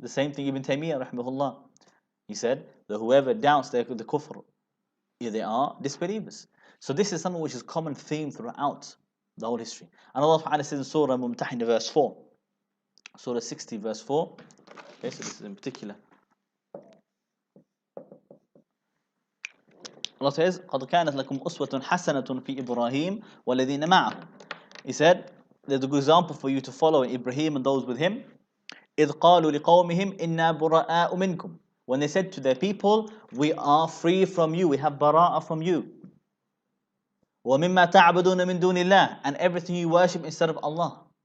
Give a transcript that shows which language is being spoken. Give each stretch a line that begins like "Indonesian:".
English: The same thing Ibn Taymiyyah rahimahullah. He said that whoever doubts the kufr, they are disbelievers. So this is something which is a common theme throughout the whole history. And Allah Ta'ala says in Surah Mumtahina verse 4, Surah 60 verse 4, okay, so this is in particular.
Arabic: Allah says, قَدْ كَانَتْ لَكُمْ أُسْوَةٌ حَسَنَةٌ فِي إِبْرَاهِيمَ وَالَّذِينَ مَعَهُ.
English: He said, there's a good example for you to follow in Ibrahim and those with him.
Arabic: إِذْ قَالُوا لِقَوْمِهِمْ إِنَّا بُرَآءُ مِنْكُمْ.
English: When they said to their people, we are free from you, we have Baraa from you.
Arabic: وَمِمَّا تَعْبُدُونَ مِن دُونِ اللَّهِ.
English: And everything you worship instead of Allah.